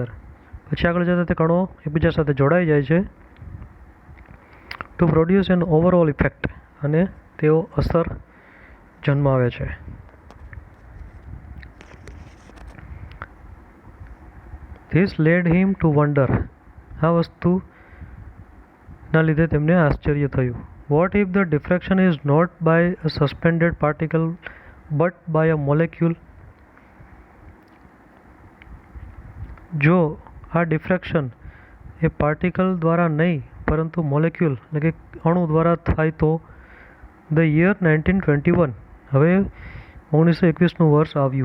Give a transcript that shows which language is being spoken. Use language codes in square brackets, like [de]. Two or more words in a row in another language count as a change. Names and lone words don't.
[gu] પછી આગળ જતા તે કણો એકબીજા સાથે જોડાઈ જાય છે [en] to produce an overall effect, [gu] અને તેઓ અસર જન્માવે છે. [en] This led him to wonder. [gu] આ વસ્તુના લીધે તેમને આશ્ચર્ય થયું. [en] What if the diffraction is not by a suspended particle but by a molecule? [gu] જો આ ડિફ્રેક્શન એ પાર્ટિકલ દ્વારા નહીં પરંતુ મોલેક્યુલ એટલે કે અણુ દ્વારા થાય તો? [en] the year [gu] 1921, હવે 1921નું વર્ષ આવ્યું.